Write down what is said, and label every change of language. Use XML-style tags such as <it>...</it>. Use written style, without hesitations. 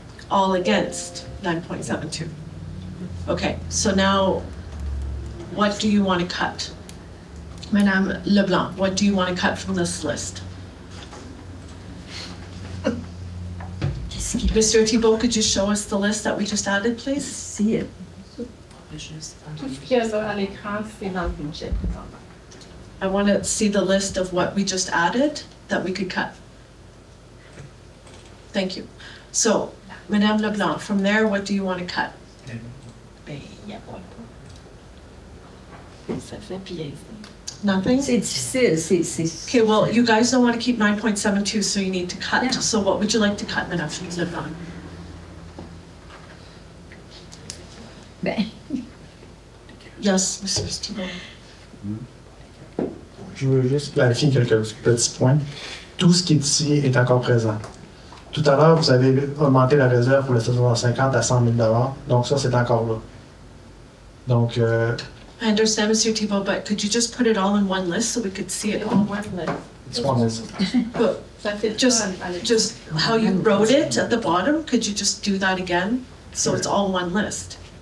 <en>All against 9.72. Okay, so now what do you want to cut? Madame Leblanc, what do you want to cut from this list? Mr. Thibault, could you show us the list that we just added, please? See it.</en> <fr>Tout ce qu'il y a à l'écran, c'est dans le budget présentement.</fr> <en>I want to see the list of what we just added that we could cut. Thank you. So, Madame Leblanc, from there, what do you want to cut?</en> <fr>Ben, il y a pas. Ça fait pièce.</fr> <en>Nothing?</en> <fr>C'est difficile, c'est...</fr> <en>Okay, well, you guys don't want to keep 9.72, so you need to cut. Yeah. So what would you like to cut, Madame Leblanc? Ben, Yes, Mr. Thibault.</en> <fr>Je veux juste clarifier quelques petits points. Tout ce qui est ici est encore présent. Tout à l'heure, vous avez augmenté la réserve pour le 750 à 100 000 $. Donc ça, c'est encore là. Donc,</fr> <en>I understand, Mr. Thibault, but could you just put it all in one list so we could see it all? it's one is. But just how you wrote it at the bottom, could you just do that again? So it's all one list?</en>